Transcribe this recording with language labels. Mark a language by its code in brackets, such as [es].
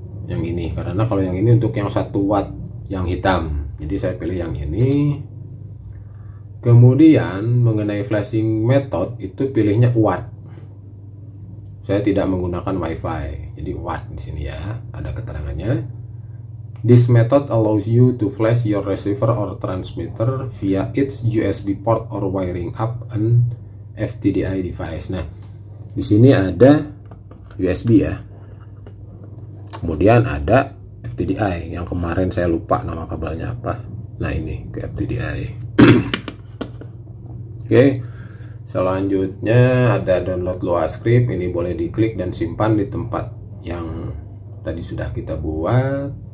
[id] Yang ini karena kalau yang ini untuk yang 1 watt yang hitam. Jadi saya pilih yang ini. Kemudian mengenai flashing method itu pilihnya watt. Saya tidak menggunakan WiFi, jadi watt di sini ya, ada keterangannya. [en] This method allows you to flash your receiver or transmitter via its USB port or wiring up an FTDI device. [id] Nah, di sini ada USB ya. Kemudian ada FTDI yang kemarin saya lupa nama kabelnya apa. Nah, ini ke FTDI. Oke, selanjutnya ada download Lua script. Ini boleh diklik dan simpan di tempat yang tadi sudah kita buat.